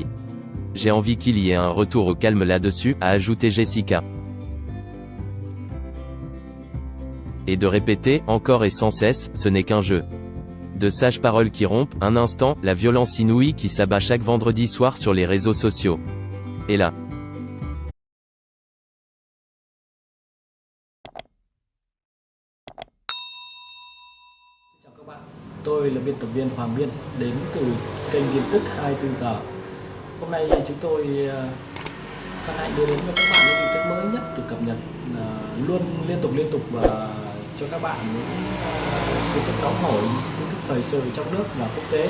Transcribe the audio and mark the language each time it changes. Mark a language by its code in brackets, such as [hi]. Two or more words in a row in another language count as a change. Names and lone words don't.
[fr] J'ai envie qu'il y ait un retour au calme là-dessus, a ajouté Jessica. Et de répéter, encore et sans cesse, ce n'est qu'un jeu. De sages paroles qui rompent, un instant, la violence inouïe qui s'abat chaque vendredi soir sur les réseaux sociaux. Et là. [vi] Chào các bạn, tôi là biên tập viên Hoàng Biên, đến từ kênh tin tức 24 giờ. Hôm nay chúng tôi hân hạnh đưa đến cho các bạn những tin tức mới nhất được cập nhật luôn liên tục và cho các bạn những tin tức nóng hổi, tin tức thời sự trong nước và quốc tế.